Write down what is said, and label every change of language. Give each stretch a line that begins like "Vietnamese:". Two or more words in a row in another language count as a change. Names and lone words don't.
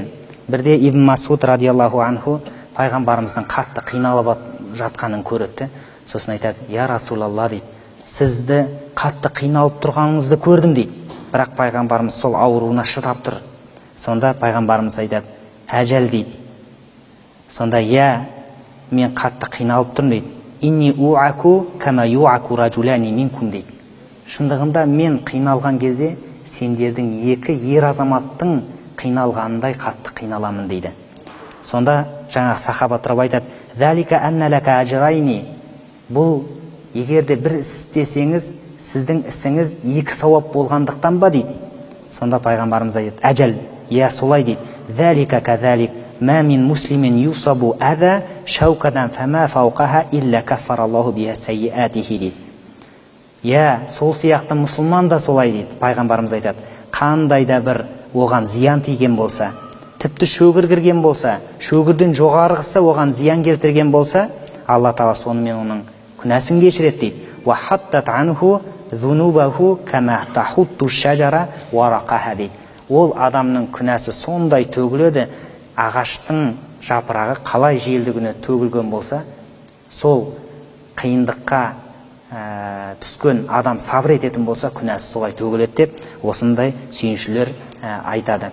Kazakh: Бірде Ибн Масуд
Arabic: رضي الله عنه
Kazakh: пайғамбарымыздың қатты қиналып жатқанын көрді. Сосын айтады:
Arabic: «يا رسول الله»
Kazakh: дейді, «сізді қатты қиналып тұрғаныңызды көрдім» дейді. Бірақ пайғамбарымыз сол ауруына шыдап тұр. Сонда пайғамбарымыз айтады: «Әжәл» дейді. Сонда: «Я, мен қатты қиналып тұрмын» дейді.
Arabic: «إني أوعك كما يوعك رجلان منكم» дейді.
Kazakh: Шындығында мен қиналған кезде сендердің екі ер азаматтың қиналғанындай қатты қиналамын дейді. Сонда жаңағы сахаба тұрып айтады:
Arabic: «ذلك أن لك أجرين».
Kazakh: Бұл егерде бір іс істесеңіз, сіздің ісіңіз екі сауап болғандықтан ба дейді. Сонда пайғамбарымыз айтады: «Әжәл, я солай» дейді.
Arabic: «ذلك كذلك ما من مسلم يصيبه أذى شوكة فما فوقها إلا كفر الله بها سيئاته» дейді.
Kazakh: Я, сол сияқты мұсылман да солай дейді. Пайғамбарымыз айтады: қандай да бір оған зиян тиген болса, тіпті шөгір кірген болса, шөгірден жоғарғысы оған зиян келтірген болса, Алла тағала сонымен оның күнәсін кешіреді дейді.
Arabic: «وحطت عنه ذنوبه كما تحط الشجرة ورقها» дейді.
Kazakh: Ол адамның күнәсі сондай төгіледі, ағаштың жапырағы қалай желді күні төгілген болса, сол қиындыққа түскен адам сабыр ететін болса, күнәсі солай төгіледі деп осындай сүйіншілер айтады.